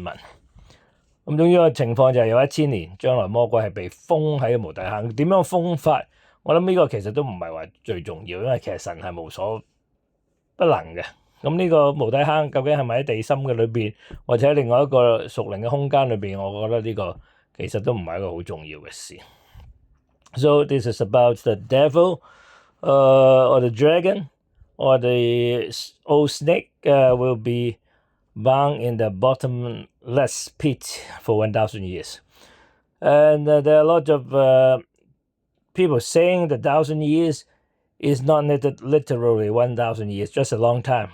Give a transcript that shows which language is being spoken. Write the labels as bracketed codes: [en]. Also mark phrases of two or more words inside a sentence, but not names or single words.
[yue] 咁總之個情況就係有1000年，將來魔鬼係被封喺無底坑。點樣封法？我諗呢個其實都唔係話最重要，因為其實神係無所不能嘅。咁呢個無底坑究竟係咪喺地心嘅裏邊，或者喺另外一個屬靈嘅空間裏邊？我覺得呢個其實都唔係一個好重要嘅事。 [en] So this is about the devil, or the dragon, or the old snake will be bound in the bottomless pit for 1,000 years. And there are a lot of people saying the 1,000 years is not literally 1,000 years, just a long time.